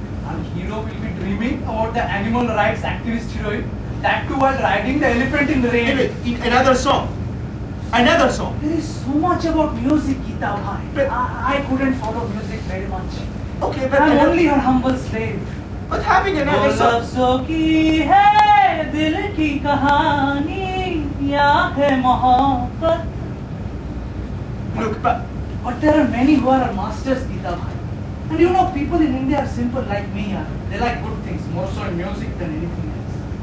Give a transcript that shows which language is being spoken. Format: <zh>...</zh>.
<en>Our hero will be dreaming about the animal rights activist heroine, that too while riding the elephant in the rain. In another song. Another song. There is so much about music, Geeta bhai. But I couldn't follow music very much. Okay, but I'm only her humble slave. But having another song.</en> <hi>लफ्ज़ों की है दिल की कहानी या है मोहब्बत.</hi> <en>Look, But there are many who are masters, Geeta bhai. And you know, people in India are simple like me. They like good things, more so in music than anything else.</en>